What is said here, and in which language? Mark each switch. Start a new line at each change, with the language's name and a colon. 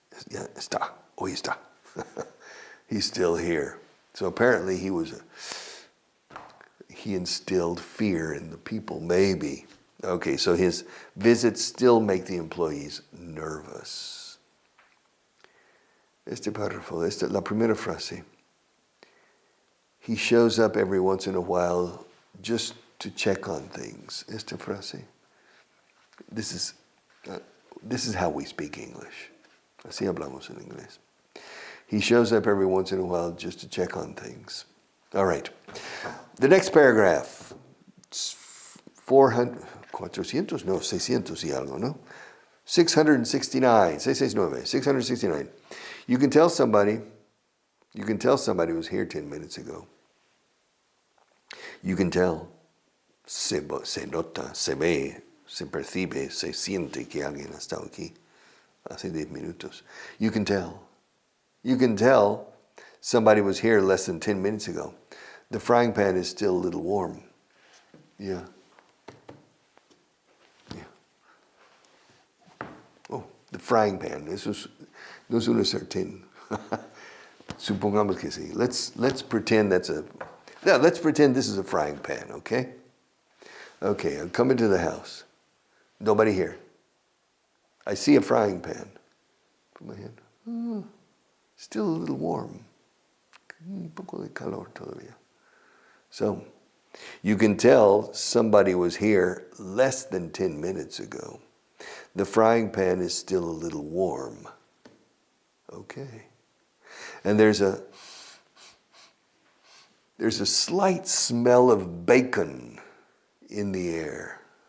Spanish: Ya está, hoy está.
English: He's still here. So apparently he instilled fear in the people, maybe. Okay, so his visits still make the employees nervous.
Spanish: Este párrafo, la primera frase.
English: He shows up every once in a while just to check on things.
Spanish: Esta frase.
English: This is how we speak English.
Spanish: Así hablamos en inglés.
English: He shows up every once in a while just to check on things. All right. The next paragraph.
Spanish: 600 y algo, ¿no?
English: 669. 669. You can tell somebody was here 10 minutes ago. You can tell.
Spanish: Se nota, se ve, se percibe, se siente que alguien ha estado aquí hace 10 minutos.
English: You can tell. You can tell somebody was here less than 10 minutes ago. The frying pan is still a little warm. Yeah. Oh, the frying pan.
Spanish: No es una sartén. Supongamos que sí.
English: Let's pretend let's pretend this is a frying pan, okay? Okay, I'm coming to the house. Nobody here. I see a frying pan. Put my hand. Oh, still a little warm.
Spanish: Un poco de calor todavía.
English: So, you can tell somebody was here less than 10 minutes ago. The frying pan is still a little warm. Okay. And there's a slight smell of bacon in the air.